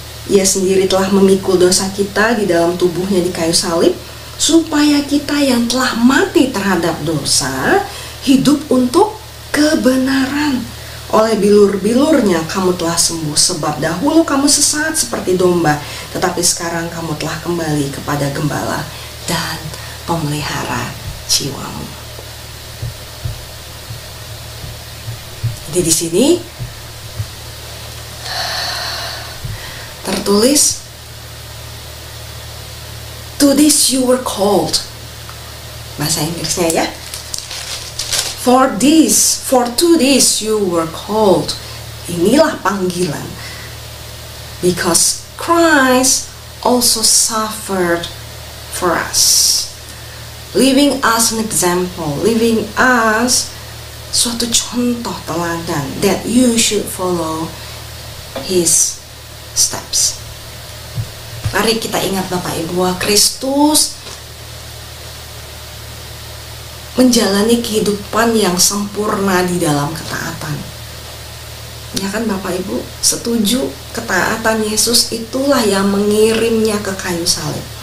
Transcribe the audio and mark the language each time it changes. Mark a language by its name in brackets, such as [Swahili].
[Indonesian] Ia sendiri telah memikul dosa kita di dalam tubuhnya di kayu salib, supaya kita yang telah mati terhadap dosa hidup untuk kebenaran. Oleh bilur-bilurnya kamu telah sembuh, sebab dahulu kamu sesat seperti domba, tetapi sekarang kamu telah kembali kepada gembala dan pemelihara jiwamu. Jadi di sini tertulis, [English] to this you were called. [Indonesian] Bahasa Inggrisnya ya. [English] For to this you were called. [Indonesian] Inilah panggilan. [English] Because Christ also suffered for us, leaving us an example, leaving us [Indonesian] suatu contoh teladan, [English] that you should follow His steps. [Indonesian] Mari kita ingat Bapak Ibu, bahwa Kristus menjalani kehidupan yang sempurna di dalam ketaatan. Ya kan Bapak Ibu, setuju? Ketaatan Yesus itulah yang mengirimnya ke kayu salib.